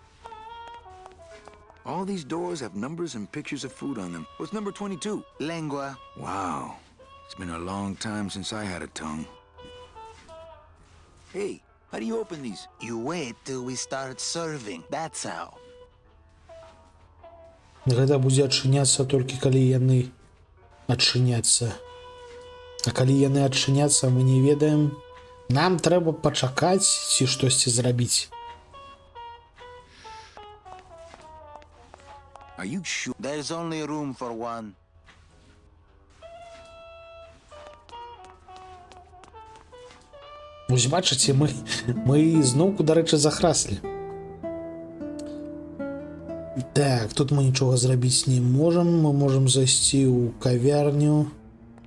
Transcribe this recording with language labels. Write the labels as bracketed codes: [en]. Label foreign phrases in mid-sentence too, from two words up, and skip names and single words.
[en] All these doors have numbers and pictures of food on them. What's number 22? Lengua. Wow. It's been a long time since I had a tongue. Hey, how do you open these? You wait till we start serving. That's how. [be] гэта будзе адчыняцца толькі калі яны адчыняцца. А калі яны адчыняцца, мы не ведаем. Нам трэба пачакаць ці штосьці зрабіць. [en] Are you sure? There's only room for one. [be] Вось бачыце, мы зноўку, дарэчы, захраслі. Так, тут мы нічога зрабіць не можам. Мы можам зайсці ў кавярню.